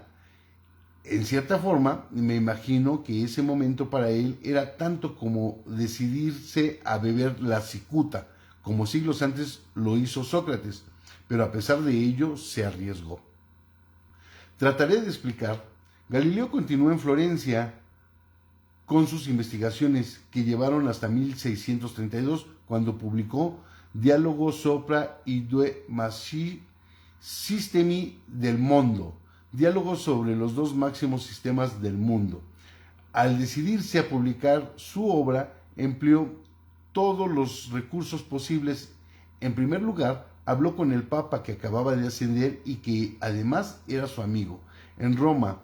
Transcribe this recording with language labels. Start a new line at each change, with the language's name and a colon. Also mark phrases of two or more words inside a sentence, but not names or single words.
Spanish: En cierta forma, me imagino que ese momento para él era tanto como decidirse a beber la cicuta, como siglos antes lo hizo Sócrates, pero a pesar de ello se arriesgó. Trataré de explicar. Galileo continuó en Florencia con sus investigaciones que llevaron hasta 1632, cuando publicó Dialogo sopra i due sistemi del mondo, diálogo sobre los dos máximos sistemas del mundo. Al decidirse a publicar su obra, empleó todos los recursos posibles. En primer lugar, habló con el Papa que acababa de ascender y que además era su amigo, en Roma.